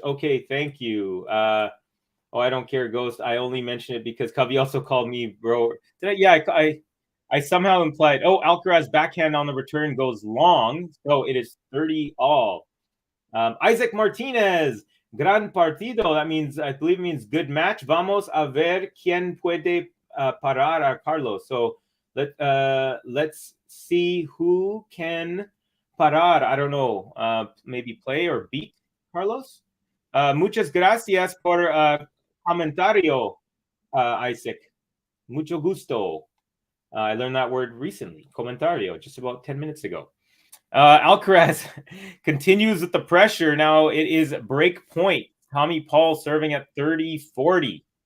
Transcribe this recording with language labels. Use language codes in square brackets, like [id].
[en] Okay, thank you. Oh, I don't care, Ghost. I only mention it because Covey also called me bro. I somehow implied. Oh, Alcaraz backhand on the return goes long, so it is 30 all. Isaac Martinez, [es] gran partido. [en] That means, I believe, it means good match. [es] Vamos a ver quién puede parar a Carlos. [en] So let's see who can parar. I don't know. Maybe play or beat Carlos. [es] Muchas gracias por comentario, Isaac. Mucho gusto. [en] I learned that word recently. Comentario, just about 10 minutes ago. Alcaraz continues with the pressure. Now it is break point. Tommy Paul serving at 30-40.